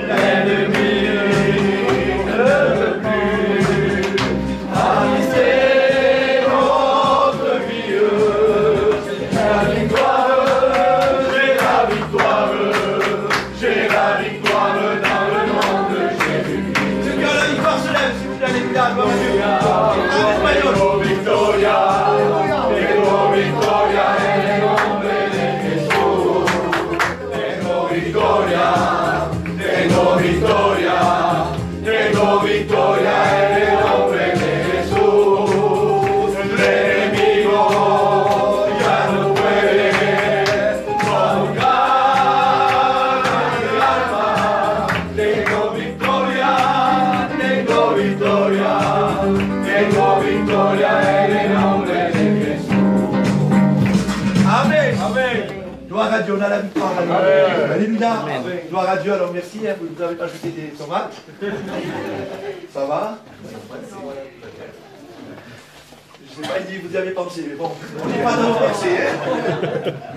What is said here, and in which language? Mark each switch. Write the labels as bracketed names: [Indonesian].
[French] L'ennemi ne peut plus aviser notre vie. La victoire, j'ai la victoire, j'ai la victoire dans le nom de Jésus-Christ. Ceux qui ont la victoire se lèvent, s'il vous plaît, alléluia, gloire à Dieu. [Spanish] Tengo victoria, tengo victoria en el nombre de Jesús. Tengo victoria, tengo victoria, tengo victoria en el nombre de Jesús. El enemigo ya no puede tocar mi alma. Tengo victoria, tengo victoria. Tengo victoria en el nombre de Jesús. Amen. Amen. [French] Gloire à Dieu, on a la victoire. Amen. Alléluia. Amen. Gloire à Dieu. Alors merci, vous nous avez ajouté des tomates. Ça va? Je ne sais pas, il dit vous y avez pensé, mais bon, on n'est pas dans vos pensées. Hein.